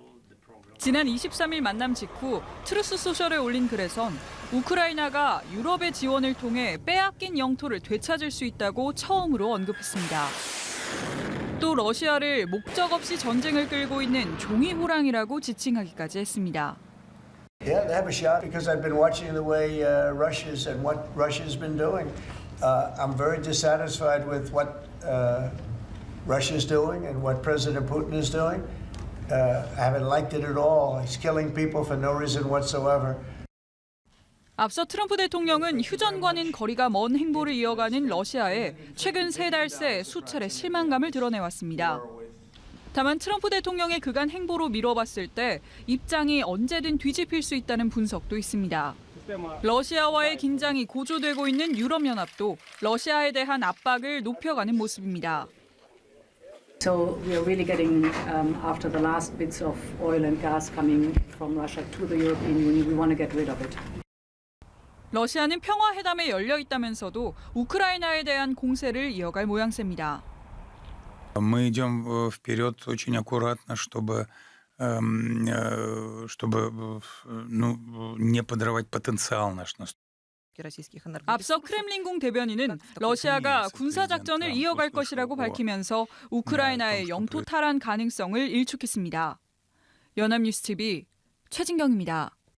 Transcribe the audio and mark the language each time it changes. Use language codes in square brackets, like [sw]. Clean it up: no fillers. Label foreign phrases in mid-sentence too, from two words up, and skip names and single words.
[ko] 지난 23일 만남 직후 트루스 소셜에 올린 글에선 우크라이나가 유럽의 지원을 통해 빼앗긴 영토를 되찾을 수 있다고 처음으로 언급했습니다. 또 러시아를 목적 없이 전쟁을 끌고 있는 종이 호랑이라고 지칭하기까지 했습니다. [en] Yeah, they have a shot because I've been watching the way Russia's and what Russia's been doing. I'm very dissatisfied with what Russia's doing and what President Putin is doing. I haven't liked it at all. He's killing people for no reason whatsoever. [ko] 앞서 트럼프 대통령은 휴전과는 거리가 먼 행보를 이어가는 러시아에 최근 3달 새 수차례 실망감을 드러내왔습니다. 다만 트럼프 대통령의 그간 행보로 미뤄봤을 때 입장이 언제든 뒤집힐 수 있다는 분석도 있습니다. 러시아와의 긴장이 고조되고 있는 유럽연합도 러시아에 대한 압박을 높여가는 모습입니다. [en] So we are really getting, after the last bits of oil and gas coming from Russia to the European Union, we want to get rid of it. [ko] 러시아는 평화회담에 열려 있다면서도 우크라이나에 대한 공세를 이어갈 모양새입니다. [ru] Мы идем вперед очень аккуратно, чтобы не подрывать потенциал наш. [ko] 앞서 크렘린궁 대변인은 러시아가 군사작전을 이어갈 것이라고 밝히면서 우크라이나의 영토 탈환 가능성을 일축했습니다. 연합뉴스 TV 최진경입니다.